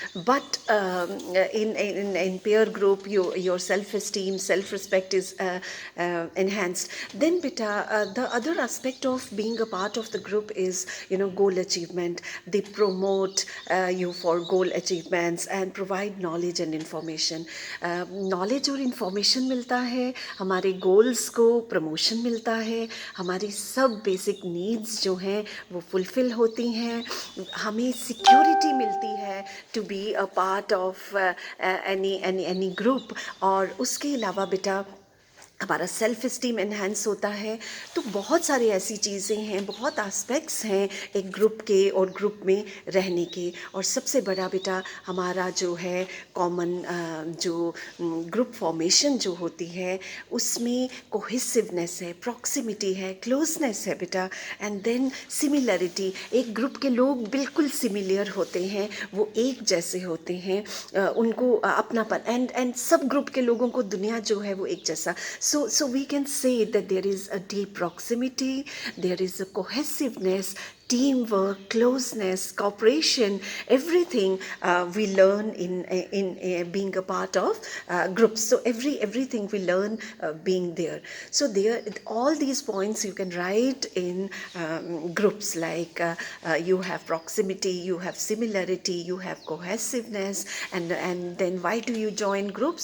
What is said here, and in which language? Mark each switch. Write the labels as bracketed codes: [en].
[en] But in peer group, your self-esteem, self-respect is enhanced. Then beta, the other aspect of being a part of the group is, goal achievement. They promote you for goal achievements and provide knowledge and information. [hi] Knowledge और information मिलता है, हमारे goals को promotion मिलता है, हमारी सब basic needs जो हैं वो fulfill होती हैं, हमें security मिलती है [en] to be a part of any group. [hi] और उसके अलावा बेटा, हमारा सेल्फ इस्टीम एनहांस होता है. तो बहुत सारी ऐसी चीज़ें हैं, बहुत एस्पेक्ट्स हैं एक ग्रुप के और ग्रुप में रहने के. और सबसे बड़ा बेटा हमारा जो है कॉमन जो ग्रुप फॉर्मेशन जो होती है उसमें कोहेसिवनेस है, प्रॉक्सिमिटी है, क्लोजनेस है बेटा. एंड देन सिमिलरिटी, एक ग्रुप के लोग बिल्कुल सिमिलर होते हैं, वो एक जैसे होते हैं, उनको अपनापन, एंड सब ग्रुप के लोगों को दुनिया जो है वो एक जैसा. [en] So we can say that there is a deep proximity, there is a cohesiveness, teamwork, closeness, cooperation, everything we learn in being a part of groups. So everything we learn being there. So there, all these points you can write in groups, like you have proximity, you have similarity, you have cohesiveness, and then why do you join groups?